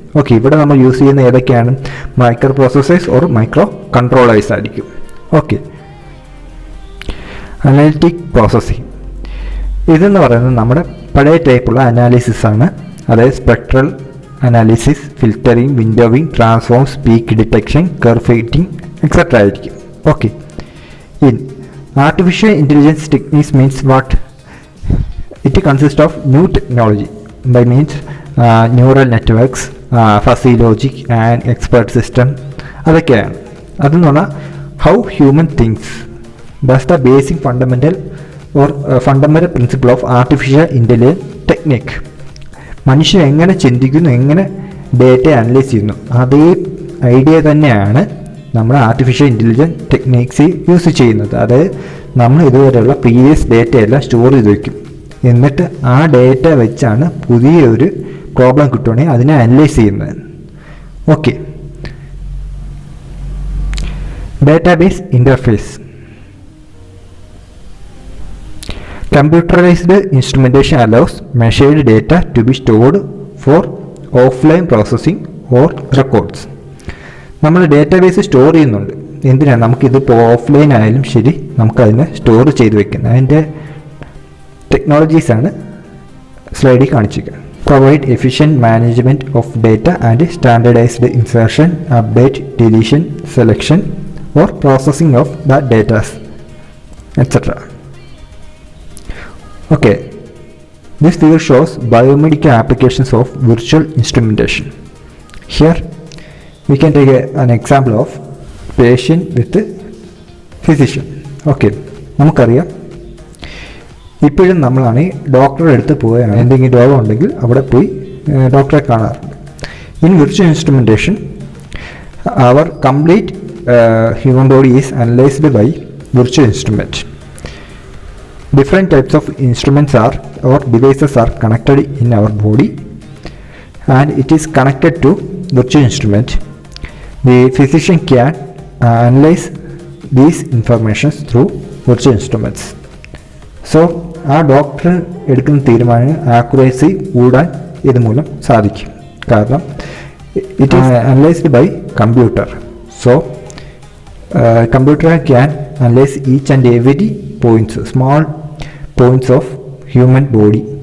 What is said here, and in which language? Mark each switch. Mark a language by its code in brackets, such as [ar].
[ml] Okay, ഇവിടെ നമ്മൾ use ചെയ്യുന്ന ഏതൊക്കെയാണ്? Micro processors or micro controllers ആയിരിക്കും. ഓക്കെ, അനലിറ്റിക് പ്രോസസ്സിംഗ് ഇതെന്ന് പറയുന്നത് നമ്മുടെ പഴയ ടൈപ്പുള്ള അനാലിസിസ് ആണ്. അതായത് spectral analysis, filtering, വിൻഡോവിങ്, transforms, peak detection, curve fitting, etcetera ആയിരിക്കും. [en] Okay, in artificial intelligence techniques means what? It consists of new technology, by means neural networks, fuzzy logic and expert system, [ml] അതൊക്കെയാണ്. അതെന്ന് പറഞ്ഞാൽ [en] How human thinks, that's the basic fundamental fundamental principle of artificial intelligence technique. [ml] മനുഷ്യൻ എങ്ങനെ ചിന്തിക്കുന്നു, എങ്ങനെ data analyse ചെയ്യുന്നു, അതേ idea തന്നെയാണ് നമ്മൾ ആർട്ടിഫിഷ്യൽ ഇൻ്റലിജൻസ് ടെക്നിക്സ് യൂസ് ചെയ്യുന്നത്. അതായത് നമ്മൾ ഇതുവരെയുള്ള പ്രീവിയസ് ഡേറ്റയെല്ലാം സ്റ്റോർ ചെയ്ത് വയ്ക്കും. എന്നിട്ട് ആ ഡേറ്റ വെച്ചാണ് പുതിയൊരു പ്രോബ്ലം കിട്ടുകയാണെങ്കിൽ അതിനെ അനലൈസ് ചെയ്യുന്നത്. [en] Okay, database interface. Computerized instrumentation allows measured data to be stored for offline processing or records. [ml] നമ്മൾ ഡേറ്റാബേസ് സ്റ്റോർ ചെയ്യുന്നുണ്ട്. എന്തിനാണ്? നമുക്കിതിപ്പോൾ ഓഫ്ലൈൻ ആയാലും ശരി നമുക്കതിനെ സ്റ്റോർ ചെയ്ത് വെക്കുന്നത്. അതിൻ്റെ ടെക്നോളജീസാണ് സ്ലൈഡിൽ കാണിച്ചിരിക്കുന്നത്. [en] Provide efficient management of data and standardised insertion, update, deletion, selection or processing of the datas etcetera. Okay, this figure shows biomedical applications of virtual instrumentation. Here we can take an example of patient with physician. [ml] Okay, നമുക്കറിയാം ഇപ്പോഴും നമ്മളാണ് ഡോക്ടറുടെ അടുത്ത് പോവുകയാണ്, എന്തെങ്കിലും രോഗം ഉണ്ടെങ്കിൽ അവിടെ പോയി ഡോക്ടറെ കാണാറുണ്ട്. [en] In virtual instrumentation അവർ complete human body is analysed by virtual instrument. Different types of instruments or devices are connected in our body, and it is connected to virtual instrument. The physician can analyze these informations through virtual instruments. [ml] So ആ doctor എടുക്കുന്ന തീരുമാനം accuracy കൂടാൻ ഇതുമൂലം സാധിക്കും. കാരണം [en] It is analysed by computer. So computer can analyse each and every points, small points of human body.